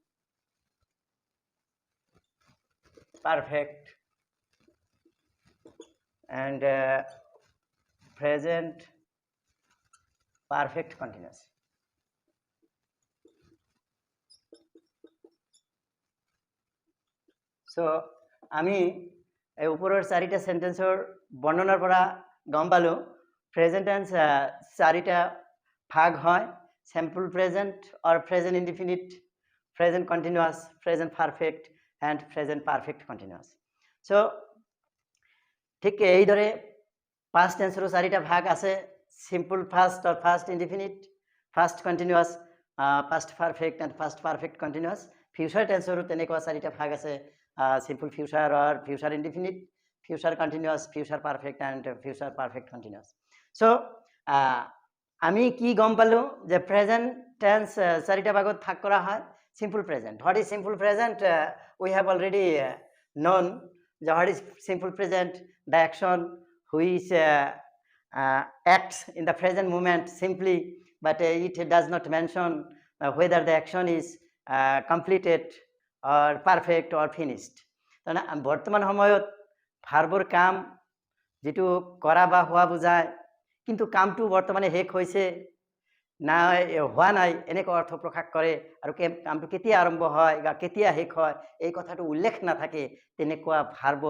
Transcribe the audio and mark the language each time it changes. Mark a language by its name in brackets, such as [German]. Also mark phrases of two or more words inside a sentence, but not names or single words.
[English] perfect and present perfect continuous so [Assamese] আমি এই ওপৰৰ চাৰিটা সেন্টেন্সৰ বৰ্ণনাৰ পৰা গম পালো [English] present tense [Assamese] চাৰিটা ভাগ হয় [English] simple present or present indefinite present continuous present perfect and present perfect continuous so [Assamese] ঠিক এইদৰে [English] past tenseৰ [Assamese] চাৰিটা ভাগ আছে [English] simple past or past indefinite past continuous past perfect and past perfect continuous future tenseৰ [Assamese] তেনেকুৱা চাৰিটা ভাগ আছে [English] simple future or future indefinite future continuous future perfect and future perfect continuous so [Assamese] আমি কি গম পালো যে প্ৰেজেন্ট টেন্স চাৰিটা ভাগত ভাগ কৰা হয় [English] simple present what is simple present we have already known the what is simple present the action which acts in the present moment simply but it does not mention whether the action is completed or perfect or finished [Assamese] তানা বৰ্তমান সময়ত ভাৰ্বৰ কাম যেটো কৰা বা হোৱা বুজায় কিন্তু কামটো বৰ্তমানে শেষ হৈছে না হোৱা নাই এনেকুৱা অৰ্থ প্ৰকাশ কৰে আৰু কামটো কেতিয়া আৰম্ভ হয় বা কেতিয়া শেষ হয় এই কথাটো উল্লেখ নাথাকে তেনেকুৱা ভাৰ্বৰ